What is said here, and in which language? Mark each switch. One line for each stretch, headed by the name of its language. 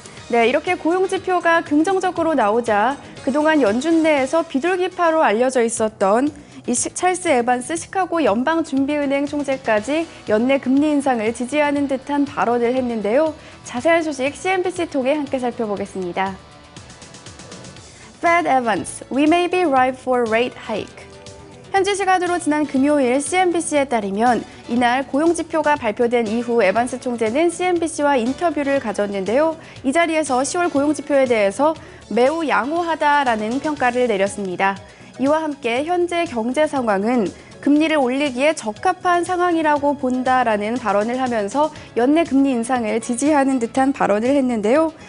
Korean: 네, 이렇게 고용지표가 긍정적으로 나오자 그동안 연준 내에서 비둘기파로 알려져 있었던 찰스 에반스 시카고 연방준비은행 총재까지 연내 금리 인상을 지지하는 듯한 발언을 했는데요. 자세한 소식 CNBC 통해 함께 살펴보겠습니다.
English: Fed Evans, we may be ripe for rate hike.
Korean: 현지 시간으로 지난 금요일 CNBC에 따르면 이날 고용지표가 발표된 이후 에반스 총재는 CNBC와 인터뷰를 가졌는데요. 이 자리에서 10월 고용지표에 대해서 매우 양호하다라는 평가를 내렸습니다. 이와 함께 현재 경제 상황은 금리를 올리기에 적합한 상황이라고 본다라는 발언을 하면서 연내 금리 인상을 지지하는 듯한 발언을 했는데요.